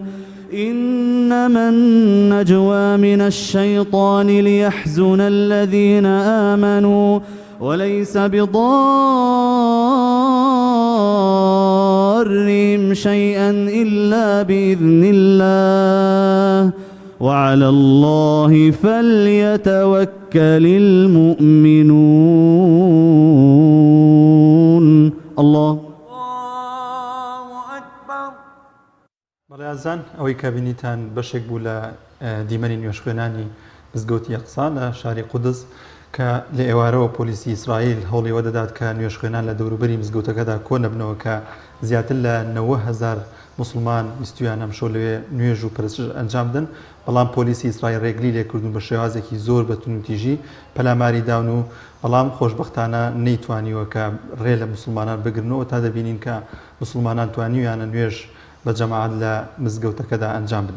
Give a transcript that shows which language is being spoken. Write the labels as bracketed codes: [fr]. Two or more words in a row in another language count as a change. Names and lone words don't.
[ar] إنما النجوى من الشيطان ليحزن الذين آمنوا وليس بضارهم شيئا إلا بإذن الله وعلى الله فليتوكل المؤمنون. الله [ckb] بەڕێزان ئەوەی کە بینیتان بەشێک بوو لە دیمەنی نوێژخوێنانی مزگەوتی ئەقسا لە شاری قودس کە لە ئێوارەوە پۆلیسی ئیسرائیل هەوڵی وەدەدات کە نوێژخوێنان لە دەوروبەری مزگەوتەکەدا کۆ نەبنەوە کە زیاتر لە 90,000 مسلمان ویستویان ئەمشۆ لەوێ نوێژ و پرستش ئەنجام بدەن بەڵام پۆلیسی ئیسرائیل ڕێگری لێکردون بە شێوازێکی زۆر بە تونوتیژی پەلاماری داون و بەڵام خۆشبەختانە نەیتوانیوە کە ڕێ لە مسلمانان بگرنەوە تا دەبینین کە مسلمانان توانیویانە نوێژ بە جەماعەت لە مزگەوتەکەدا ئەنجام بدەن.